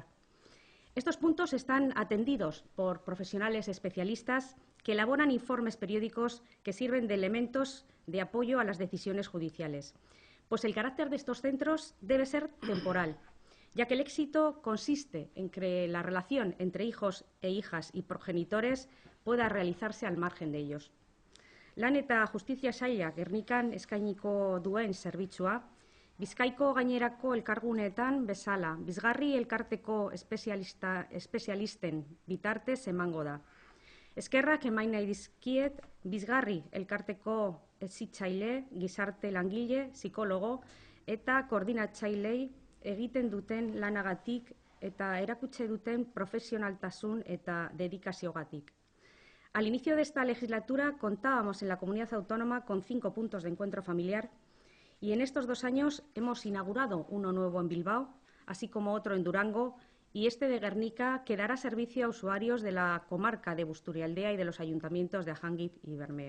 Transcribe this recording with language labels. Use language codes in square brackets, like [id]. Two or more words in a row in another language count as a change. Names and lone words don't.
[es] Estos puntos están atendidos por profesionales especialistas que elaboran informes periódicos que sirven de elementos de apoyo a las decisiones judiciales. Pues el carácter de estos centros debe ser temporal, ya que el éxito consiste en que la relación entre hijos e hijas y progenitores pueda realizarse al margen de ellos. [eu] Lan eta Justizia Sailak Gernikan eskainiko duen zerbitzua, Bizkaiko gainerako elkarguneetan bezala, bizgarri elkarteko espezialisten bitartez emango da. Eskerrak eman nahi dizkiet, bizgarri elkarteko hezitzaile, gizarte langile, psikologo eta koordinatzailei egiten duten lanagatik eta erakutsi duten profesionaltasun eta dedikaziogatik. [es] Al inicio de esta legislatura contábamos en la comunidad autónoma con 5 puntos de encuentro familiar y en estos 2 años hemos inaugurado uno nuevo en Bilbao, así como otro en Durango, y este de Gernika que dará servicio a usuarios de la comarca de Busturialdea y de los ayuntamientos de Ajánguiz y Bermeo.